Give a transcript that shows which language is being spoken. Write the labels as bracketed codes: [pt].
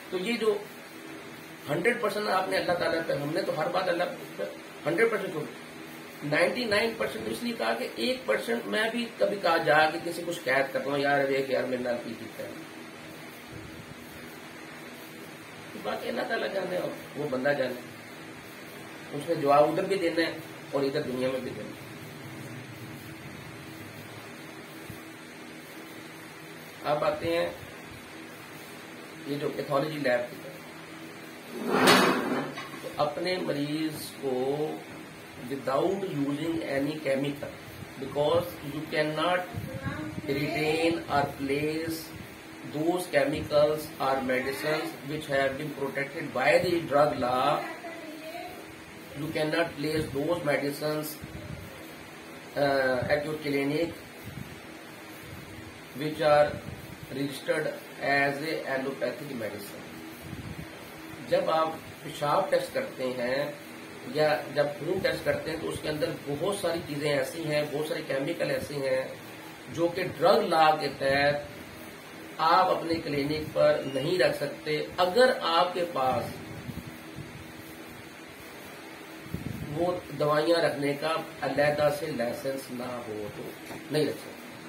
[ur] تو یہ جو 100% آپ نے اللہ تعالیٰ پہ، ہم نے تو ہر بات اللہ 100% چھوڑ، 99% اس لیے کہا کہ 1% میں بھی کبھی کہا جا کہ کسی کو شکایت کرتا ہوں [pa] یار دیکھ یار میرے نال کی ہے، [ur] باقی اللہ تعالیٰ جانے اور وہ بندہ جانے، اس نے جواب ادھر بھی دینا ہے اور ادھر دنیا میں بھی دینا ہے. اب آتے ہیں یہ جو پیتھولوجی لیب کی طرف، تو اپنے مریض کو [en] without using any chemical, because you cannot retain or place those chemicals or medicines which have been protected by the drug law. You cannot place those medicines at your clinic which are registered as a allopathic medicine. [ur] جب آپ پیشاب test کرتے ہیں یا جب خون test کرتے ہیں تو اس کے اندر بہت ساری چیزیں ایسی ہیں، بہت سارے کیمیکل ایسے ہیں جو کہ ڈرگ لا کے تحت آپ اپنے کلینک پر نہیں رکھ سکتے. اگر آپ کے پاس وہ دوائیاں رکھنے کا علیحدہ سے لائسنس نہ ہو تو نہیں رکھ سکتے.